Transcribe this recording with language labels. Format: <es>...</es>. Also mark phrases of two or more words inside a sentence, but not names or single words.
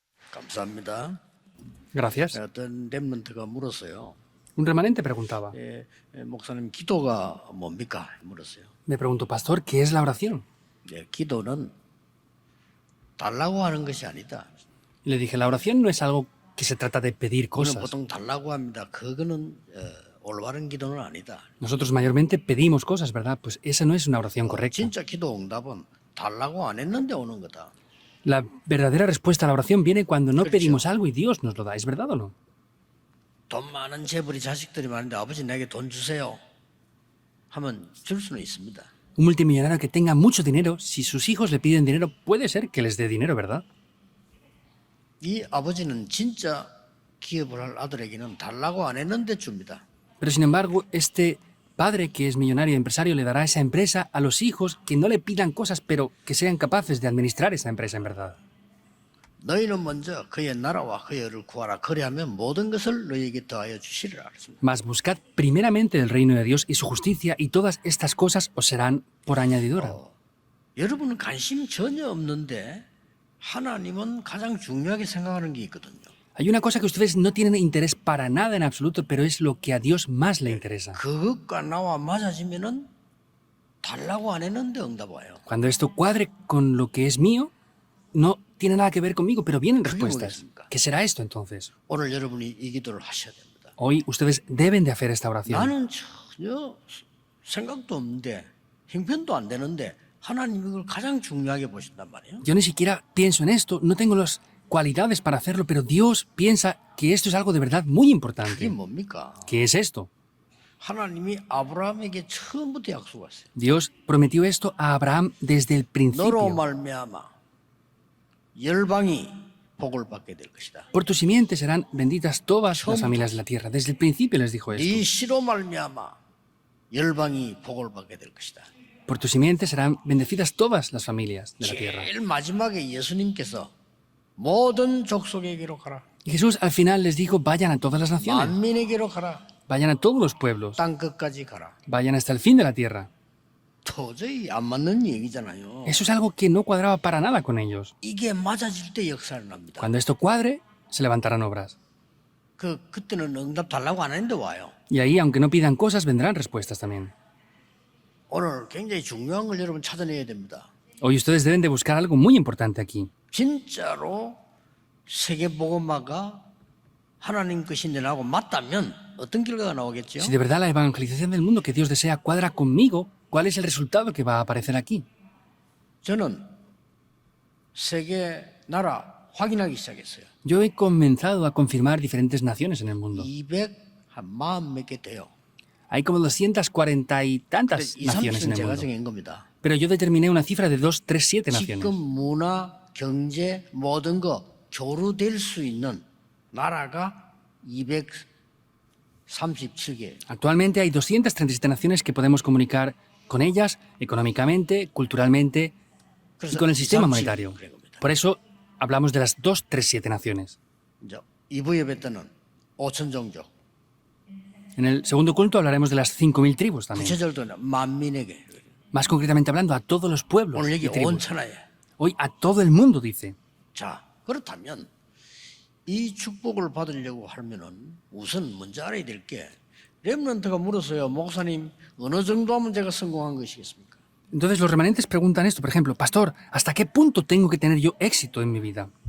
<ko>감사합니다.</ko> <es>Gracias.</es> <ko>어떤 렘넌트가 물었어요.</ko> <es>Un remanente preguntaba.</es> <ko>목사님 기도가 뭡니까? 물었어요.</ko> <es>Me preguntó, pastor, ¿qué es la oración?</es> <ko>기도는 달라고 하는 것이 아니다.</ko> <es>Y le dije, la oración no es algo que se trata de pedir</es> <ko>우리는</ko> <es>cosas.</es> <ko>보통 달라고 합니다. 그거는 올바른 기도는 아니다.</ko> <es>Nosotros mayormente pedimos cosas, ¿verdad? Pues esa no es una oración correcta.</es> <ko>진짜 기도 응답은 달라고 안 했는데 오는 거다.</ko> <es>La verdadera respuesta a la oración viene cuando no Correcto. pedimos algo y Dios nos lo da. ¿Es verdad o no?</es> <ko>돈 많은 재벌이 자식들이 많은데 아버지 내게 돈 주세요. 하면 줄 수는 있습니다.</ko> <es>Un multimillonario que tenga mucho dinero, si sus hijos le piden dinero, puede ser que les dé dinero, ¿verdad?</es> <ko>이 아버지는 진짜 기업을 할 아들에게는 달라고 안 했는데 줍니다.</ko> <es>Pero sin embargo, este padre que es millonario y empresario le dará esa empresa a los hijos que no le pidan cosas, pero que sean capaces de administrar esa empresa en verdad.</es> <ko>너희는 먼저 그의 나라와 그의 의를 구하라. 그리하면 모든 것을 너희에게 더하여 주시리라.</ko> <es>Mas buscad primeramente el reino de Dios y su justicia, y todas estas cosas os serán por añadidura.</es> <ko>여러분은 관심 전혀 없는데 하나님은 가장 중요하게 생각하는 게 있거든요.</ko> <es>Hay una cosa que ustedes no tienen interés para nada en absoluto, pero es lo que a Dios más le interesa.</es> <ko>그것과 나와 맞아지면은 달라고 안 했는데 응답 와요.</ko> <es>Cuando esto cuadre con lo que es mío, no tiene nada que ver conmigo, pero vienen ¿Qué respuestas.</es> <ko>뭐겠습니까?</ko> <es>¿Qué será esto entonces?</es> <ko>오늘 여러분이 이 기도를 하셔야 됩니다.</ko> <es>Hoy ustedes deben de hacer esta oración.</es> <ko>나는 전혀 생각도 없는데 형편도 안 되는데 하나님이 이걸 가장 중요하게 보신단 말이에요.</ko> <es>Yo ni siquiera pienso en esto, no tengo las cualidades para hacerlo, pero Dios piensa que esto es algo de verdad muy</es> <ko>그게</ko> <es>importante.</es> <ko>뭡니까?</ko> <es>¿Qué es esto?</es> <ko>하나님이 아브라함에게 처음부터 약속했어요.</ko> <es>Dios prometió esto a Abraham desde el</es> <ko>너로</ko> <es>principio.</es> <ko>말미암아 열방이 복을 받게 될 것이다.</ko> <es>Por tu simiente serán benditas todas las familias de la tierra. Desde el principio les dijo esto.</es> <ko>네 씨로 말미암아 열방이 복을 받게 될 것이다.</ko> <es>Por tu simiente serán bendecidas todas las familias de la tierra.</es> <ko>제일 마지막에 예수님께서 모든 족속에게로 가라.</ko> <es>Y Jesús al final les dijo, vayan a todas las naciones,</es> <ko>만민에게로 가라.</ko> <es>vayan a todos los pueblos,</es> <ko>땅 끝까지 가라.</ko> <es>vayan hasta el fin de la tierra.</es> <ko>도저히 안 맞는 얘기잖아요.</ko> <es>Eso es algo que no cuadraba para nada con ellos.</es> <ko>이게 맞아질 때 역사를 납니다.</ko> <es>Cuando esto cuadre, se levantarán obras.</es> <ko>그때는 응답 달라고 안 했는데 와요.</ko> <es>Y ahí, aunque no pidan cosas, vendrán respuestas también.</es> <ko>오늘 굉장히 중요한 걸 여러분 찾아내야 됩니다.</ko> <es>Hoy ustedes deben de buscar algo muy importante aquí.</es> <ko>진짜로 세계복음화가 하나님 것인데 나하고 맞다면 어떤 결과가 나오겠죠?</ko> <es>Si de verdad la evangelización del mundo que Dios desea cuadra conmigo, ¿cuál es el resultado que va a aparecer aquí?</es> <ko>저는 세계 나라 확인하기 시작했어요.</ko> <es>Yo he comenzado a confirmar diferentes naciones en el mundo.</es> <ko>240 몇 개 돼요.</ko> <es>Hay como 240 y tantas</es> <ko>이</ko> <es>naciones en</es> <ko>30은</ko> <es>el</es> <ko>제가</ko> <es>mundo.</es> <ko>정한 겁니다.</ko> <es>Pero yo determiné una cifra de 237 naciones.</es> <ko>지금 문화, 경제 모든 거 교류될 수 있는 나라가 237개.</ko> <es>Actualmente hay 237 naciones que podemos comunicar con ellas económicamente, culturalmente y con el sistema monetario. Por eso hablamos de las 237 naciones.</es> <ko>이제 2부 예배 때는 5천 종족.</ko> <es>En el segundo culto hablaremos de las 5.000 tribus también.</es> <ko>구체적으로 만민에게.</ko> <es>Más concretamente hablando, a todos los pueblos</es> <ko>오늘</ko> <es>y</es> <ko>여기 온</ko> <es>tribus.</es> <ko>천하에.</ko> <es>Hoy a todo el mundo, dice.</es> <ko>자, 그렇다면 이 축복을 받으려고 하면은 우선 먼저 알아야 될 게 렘넌트가 물었어요. 목사님, 어느 정도 하면 제가 성공한 것이겠습니까?</ko> <es>Entonces los remanentes preguntan esto, por ejemplo, pastor, ¿hasta qué punto tengo que tener yo éxito en mi vida?</es>